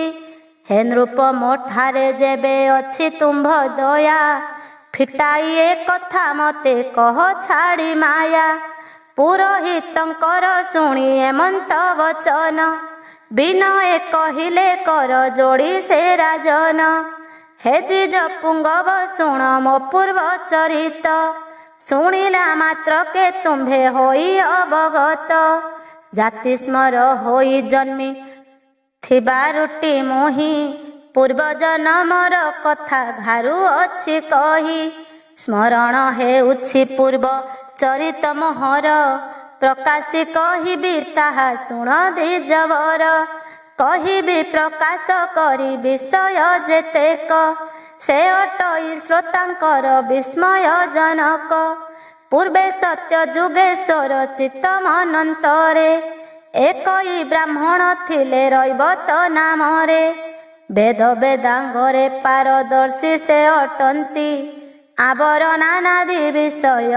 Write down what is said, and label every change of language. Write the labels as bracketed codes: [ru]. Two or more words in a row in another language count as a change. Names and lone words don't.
[or] ହେ ନୃପ ମୋଠାରେ ଯେବେ ଅଛି ତୁମ୍ଭ ଦୟା, ଫିଟାଇ ଏ କଥା ମତେ କହ ଛାଡ଼ି ମାୟା। ପୁରୋହିତଙ୍କର ଶୁଣି ଏମନ୍ତ ବଚନ, ବିନୟେ କହିଲେ କର ଯୋଡ଼ି ସେ ରାଜନ। ହେ ଦ୍ୱିଜ ପୁଙ୍ଗବ ଶୁଣ ମୋ ପୂର୍ବ ଚରିତ ଶୁଣିଲା ମାତ୍ର କେ ତୁମ୍ଭେ ହୋଇ ଅବଗତ ଜାତି ସ୍ମର ହୋଇ ଜନ୍ମି ଥିବା ରୁଟି ମୋହି ପୂର୍ବ ଜନ୍ମର କଥା ଘାରୁ ଅଛି କହି ସ୍ମରଣ ହେଉଛି ପୂର୍ବ ଚରିତ ମୋହର ପ୍ରକାଶି କହିବି ତାହା ଶୁଣ ଦ୍ୱିଜବର କହିବି ପ୍ରକାଶ କରି ବିଷୟ ଯେତେକ ସେ ଅଟଇ ଶ୍ରୋତାଙ୍କର ବିସ୍ମୟ ଜନକ ପୂର୍ବେ ସତ୍ୟ ଯୁଗେଶ୍ୱର ଚିତ୍ତମନନ୍ତରେ ଏକଇ ବ୍ରାହ୍ମଣ ଥିଲେ ରୈବତ ନାମରେ ବେଦ ବେଦାଙ୍ଗରେ ପାରଦର୍ଶୀ ସେ ଅଟନ୍ତି ଆବରଣାନାଦି ବିଷୟ